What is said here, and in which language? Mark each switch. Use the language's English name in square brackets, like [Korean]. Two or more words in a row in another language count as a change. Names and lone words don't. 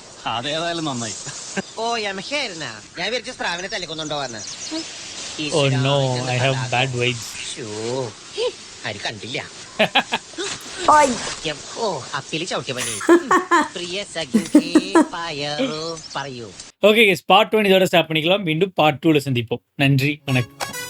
[Malayalam] അതേതായാലും നന്നായി. ഓ യമഹയായിരുന്നാ. ഞാൻ വിചാരിച്ച സ്രാവിനെ തല്ലിക്കൊന്നുണ്ടോ വന്ന്. [English] oh no, I have bad vibes. [Malayalam] ആര് കണ്ടില്ല. ഓയ് ഓ അപ്പില് ചവിട്ടിയ പണി. പ്രിയ സഖി പറയൂ. [Tamil] ஓகே, பார்ட் 1 இதோட ஸ்டாப் பண்ணிக்கலாம். மீண்டும் பார்ட் 2ல சந்திப்போம். நன்றி, வணக்கம்.